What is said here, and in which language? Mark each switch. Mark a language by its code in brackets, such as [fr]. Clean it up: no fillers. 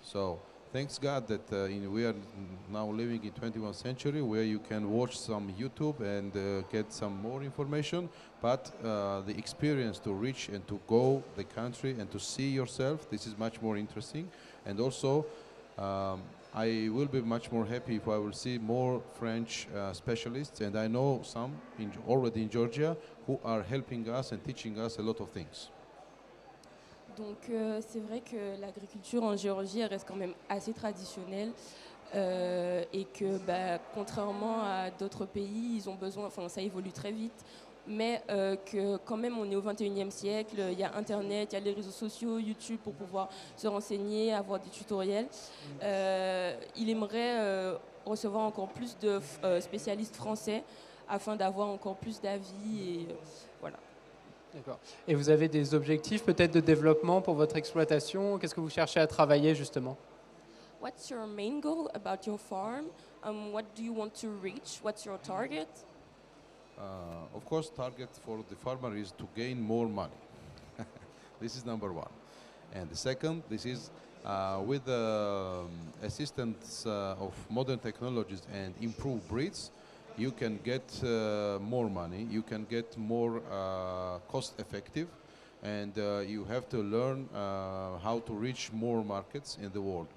[en] So thanks God that we are now living in 21st century where you can watch some YouTube and get some more information, but the experience to reach and to go the country and to see yourself, this is much more interesting. And also I will be much more happy if I will see more French specialists, and I know some already in Georgia who are helping us and teaching us a lot of things. [fr] Donc c'est vrai que l'agriculture en Géorgie elle reste quand même assez traditionnelle et que contrairement à d'autres pays, ils ont besoin, enfin ça évolue très vite, mais que quand même on est au 21e siècle, il y a Internet, il y a les réseaux sociaux, YouTube pour pouvoir se renseigner, avoir des tutoriels. Il aimerait recevoir encore plus de spécialistes français afin d'avoir encore plus d'avis et voilà. D'accord. Et vous avez des objectifs peut-être de développement pour votre exploitation? Qu'est-ce que vous cherchez à travailler justement? [en] What's your main goal about your farm? What do you want to reach? What's your target? Of course, target for the farmer is to gain more money. This is number one. And the second, this is with the assistance of modern technologies and improved breeds, you can get more money, you can get more cost effective, and you have to learn how to reach more markets in the world.